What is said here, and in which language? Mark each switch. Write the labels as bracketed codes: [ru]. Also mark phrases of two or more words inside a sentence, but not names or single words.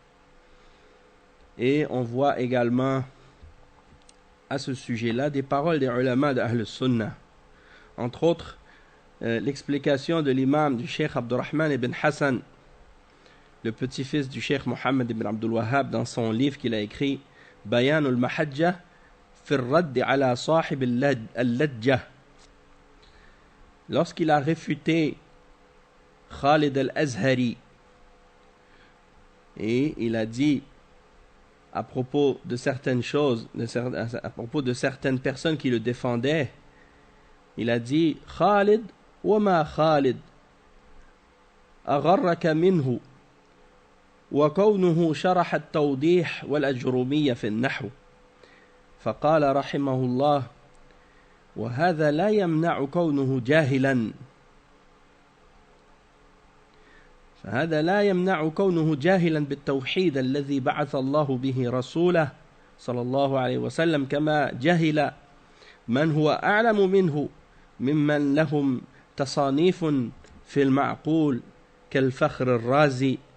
[fr] Et on voit également à ce sujet-là des paroles des ulama d' [ar] أهل السنة. [fr] Entre autres, l'explication de l'imam du Cheikh Abdurrahman ibn Hassan, le petit-fils du Cheikh Mohammed ibn Abdul Wahhab, dans son livre qu'il a écrit Bayan al-Mahajjah fi ar-radd ala sahib al-Lajjah. Lorsqu'il a réfuté Khalid al-Azhari, et il a dit à propos de certaines choses, à propos de certaines personnes qui le défendaient, il a dit [ar] خالد وما خالد أغرك منه وكونه شرح التوضيح والآجرومية في النحو فقال رحمه الله وهذا لا يمنع كونه جاهلا فهذا لا يمنع كونه جاهلا بالتوحيد الذي بعث الله به رسوله صلى الله عليه وسلم كما جهل من هو أعلم منه ممن لهم تصانيف في المعقول كالفخر الرازي